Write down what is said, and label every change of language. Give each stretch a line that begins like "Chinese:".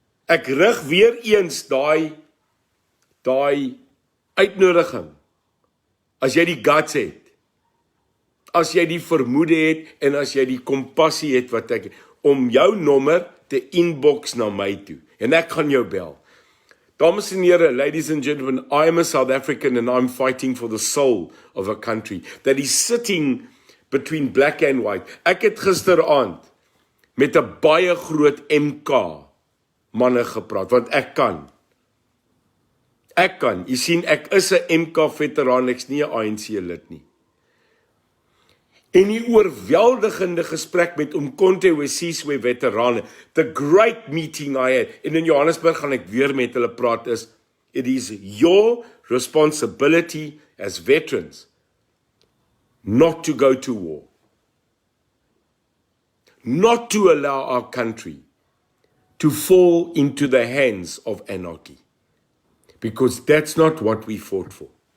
Afrikaans: Ek rig weer eens daai uitnodiging, as jy die guts het, as jy die vermoede het, en as jy die kompassie het wat ek, om jou nommer te inbox na my toe, en ek gaan jou bel. Dames en here,
English: ladies and gentlemen, I am a South African and I'm fighting for the soul of a country that is sitting between black and white.
Afrikaans: Ek het gisteraand met 'n baie groot MK manne gepraat, want ek kan. Jy sien, ek is 'n MK veteraan, ek's nie 'n ANC lid nie. En die oorweldigende gesprek met Umkhonto we veterane,
English: the great meeting I had,
Afrikaans: en in Johannesburg gaan ek weer met hulle praat, is,
English: it is your responsibility as veterans not to go to war, not to allow our country to fall into the hands of anarchy, because that's not what we fought for.